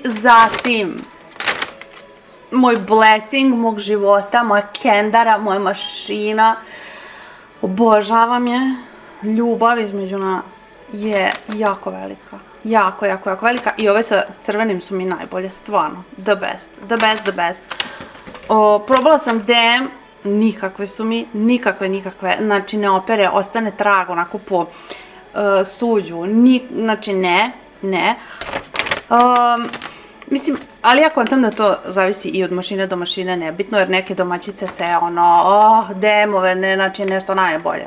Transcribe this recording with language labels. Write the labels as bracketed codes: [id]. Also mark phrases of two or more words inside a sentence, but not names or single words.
[bs] Zatim, moj blessing mog života, moja kendara, moja mašina. Obožavam je. Ljubav između nas je jako velika. Jako, jako, jako velika. I ove sa crvenim su mi najbolje, stvarno. [en] The best, the best, the best. [bs] Probala sam DM, nikakve su mi, nikakve, znači ne opere, ostane trag onako po suđu, znači ne. Mislim, ali ja kontam da to zavisi i od mašine do mašine, nebitno, jer neke domaćice se DM-ove, ne, znači nešto najbolje.